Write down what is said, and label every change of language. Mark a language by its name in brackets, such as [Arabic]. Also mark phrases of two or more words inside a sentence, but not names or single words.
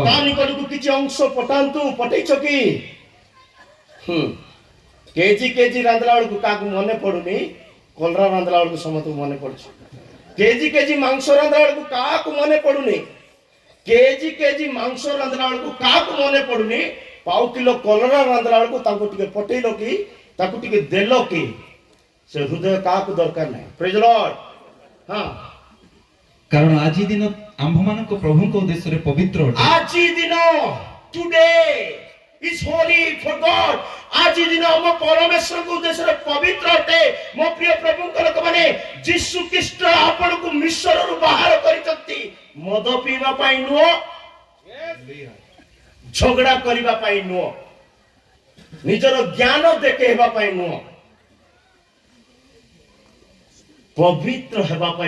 [Odia] ତା ନିକଟକୁ କିଛି ଅଂଶ ପଠାନ୍ତୁ ପଠେଇଛ କି କେଜି କେଜି ରାନ୍ଧିଲା ବେଳକୁ କାହାକୁ ମନେ ପଡୁନି କଲରା ରାନ୍ଧିଲା ବେଳକୁ ସମସ୍ତଙ୍କୁ ମନେ ପଡୁଛି କେଜି କେଜି ମାଂସ ରାନ୍ଧିଲା ବେଳକୁ କାହାକୁ ମନେ ପଡୁନି କେଜି କେଜି ମାଂସ ରାନ୍ଧିଲା ବେଳକୁ କାହାକୁ ମନେ ପଡୁନି ପାଉ କିଲୋ କଲରା ରାନ୍ଧିଲା ବେଳକୁ ତାଙ୍କୁ ଟିକେ ପଠେଇଲ କି ତାକୁ ଟିକେ ଦେଲ କି ସେ ହୃଦୟ କାହାକୁ ଦରକାର ନାହିଁ [English] Praise the Lord [Odia] ହଁ କାରଣ ଆଜି ଦିନ ଆମ୍ଭମାନଙ୍କ ପ୍ରଭୁଙ୍କ ଉଦ୍ଦେଶ୍ୟରେ ପବିତ୍ର ଅଟେ ଆଜି ଦିନ [English] Today is holy for God [Odia] ଆଜି ଦିନ ଆମ ପରମେଶ୍ୱରଙ୍କ ଉଦ୍ଦେଶ୍ୟରେ ପବିତ୍ର ଅଟେ ମୋ ପ୍ରିୟ ପ୍ରଭୁଙ୍କ ଲୋକମାନେ ଯୀଶୁ ଖ୍ରୀଷ୍ଟ ଆପଣଙ୍କୁ ମିଶ୍ରରୁ ବାହାର କରିଛନ୍ତି ମଦ ପିଇବା ପାଇଁ ନୁହଁ ଝଗଡ଼ା କରିବା ପାଇଁ ନୁହଁ ନିଜର ଜ୍ଞାନ ଦେଖେଇବା ପାଇଁ ନୁହଁ ପବିତ୍ର ହେବା ପାଇଁ